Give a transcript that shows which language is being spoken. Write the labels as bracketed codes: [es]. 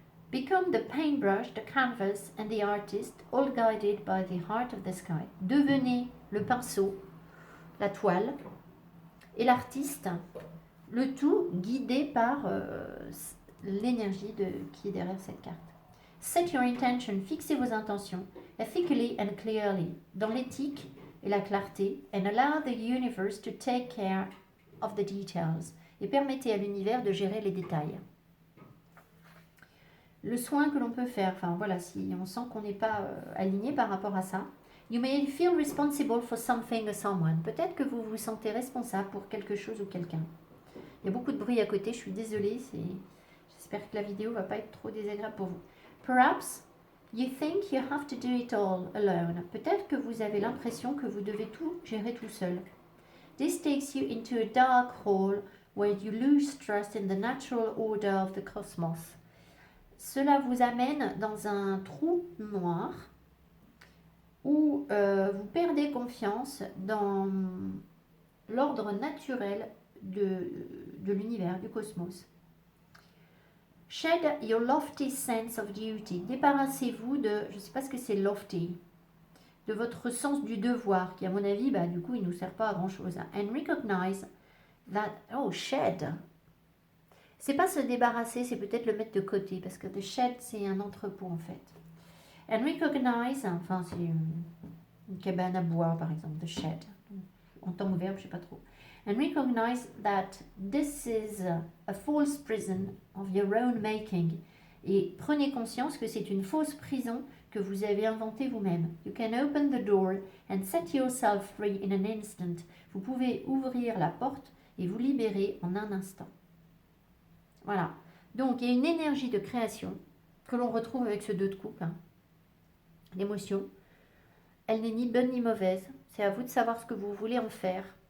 [en] Become the paintbrush, the canvas and the artist, all guided by the heart of the sky. [fr] Devenez le pinceau, la toile et l'artiste, le tout guidé par l'énergie qui est derrière cette carte. [en] Set your intention, [fr] fixez vos intentions, [en] ethically and clearly, [fr] dans l'éthique et la clarté, [en] and allow the universe to take care of the details, [fr] et permettez à l'univers de gérer les détails. Le soin que l'on peut faire, enfin voilà, si on sent qu'on n'est pas aligné par rapport à ça. [en] You may feel responsible for something or someone. [fr] Peut-être que vous vous sentez responsable pour quelque chose ou quelqu'un. Il y a beaucoup de bruit à côté, je suis désolée, j'espère que la vidéo ne va pas être trop désagréable pour vous. [en] Perhaps you think you have to do it all alone. [fr] Peut-être que vous avez l'impression que vous devez tout gérer tout seul. [en] This takes you into a dark hole where you lose trust in the natural order of the cosmos. [fr] Cela vous amène dans un trou noir où vous perdez confiance dans l'ordre naturel de l'univers, du cosmos. [en] Shed your lofty sense of duty. [fr] Débarrassez-vous de, je ne sais pas ce que c'est lofty, de votre sens du devoir, qui à mon avis, bah, du coup, il ne nous sert pas à grand chose. [en] And recognize that, oh, shed. [fr] C'est pas se débarrasser, c'est peut-être le mettre de côté, parce que the shed, c'est un entrepôt en fait. [en] And recognize, [fr] enfin, c'est une cabane à bois, par exemple, the shed. En temps ou verbe, je sais pas trop. [en] And recognize that this is a false prison of your own making. [fr] Et prenez conscience que c'est une fausse prison que vous avez inventée vous-même. [en] You can open the door and set yourself free in an instant. [fr] Vous pouvez ouvrir la porte et vous libérer en un instant. Voilà. Donc, il y a une énergie de création que l'on retrouve avec ce 2 de coupe. Hein. L'émotion, elle n'est ni bonne ni mauvaise. C'est à vous de savoir ce que vous voulez en faire.